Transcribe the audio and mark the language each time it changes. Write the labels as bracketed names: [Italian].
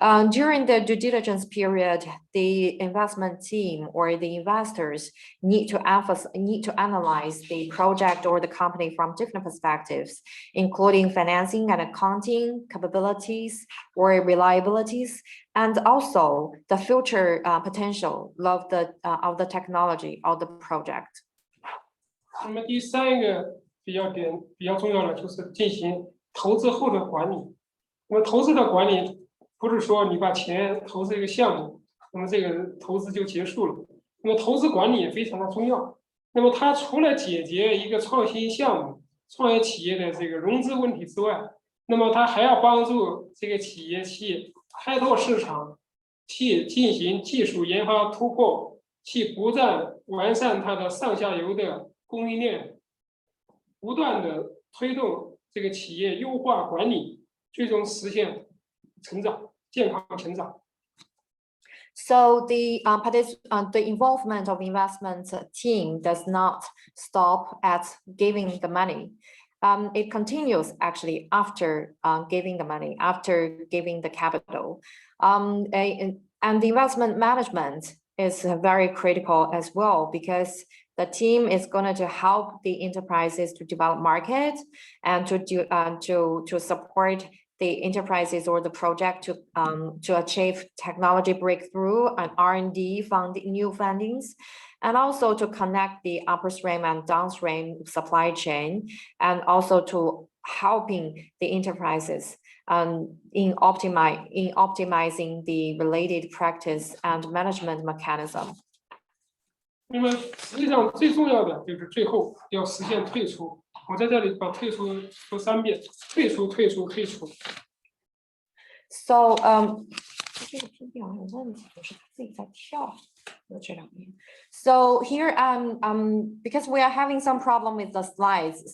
[English] During the due diligence period, the investment team or the investors need to analyze the project or the company from different perspectives, including financing and accounting capabilities or reliabilities, and also the future potential of the technology of the project. [Chinese] 那么第3个比较重要的就是进行投资后的管理。那么投资的管理不是说你把钱投资一个项目，那么这个投资就结束了。那么投资管理也非常的重要。那么它除了解决一个创新项目、创业企业的这个融资问题之外，那么它还要帮助这个企业去开拓市场，去进行技术研发突破，去不断完善它的上下游的供应链，不断的推动这个企业优化管理，最终实现成长。健康成长。 [English] So the involvement of investment team does not stop at giving the money. It continues actually after giving the money, after giving the capital. And the investment management is very critical as well, because the team is going to help the enterprises to develop market and to support the enterprises or the project to achieve technology breakthrough and R&D funding, new fundings, and also to connect the upstream and downstream supply chain, and also to helping the enterprises in optimizing the related practice and management mechanism. [Chinese] 那么实际上最重要的就是最后要实现退出。我在这里把退出说3遍，退出，退出，退出。 So这个PPT好像有问题，就是它自己在跳。这2遍。 [English] So here because we are having some problem with the slides.